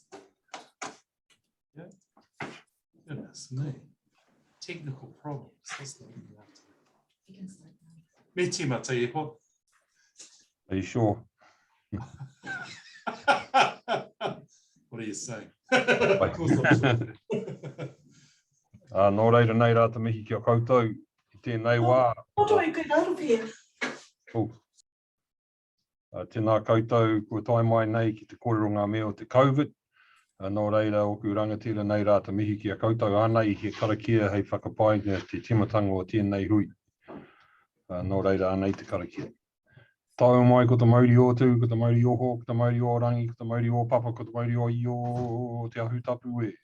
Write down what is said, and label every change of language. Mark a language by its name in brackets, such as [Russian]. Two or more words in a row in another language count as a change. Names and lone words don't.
[English] Yeah. Goodness me. Technical problems. [Māori] Me tima te iho. [English] Are you sure? What are you saying? Of course I'm sure. [Māori] Nō reira nei rā te mihi kia koutou. I tēnei wā. [English] How do I get out of here? Oh. [Māori] Tēnā koutou, kua tai mai nei ki te kōrero ngā mea o te COVID. Nō reira, oku rangatira nei rā te mihi kia koutou ānei he karakia hei whakapainga te timatanga o tēnei hui. Nō reira, ānei te karakia. Tau mai ko te mauri o tū, ko te mauri o ho, ko te mauri o rangi, ko te mauri o papa, ko te mauri o i o te ahu tapu e.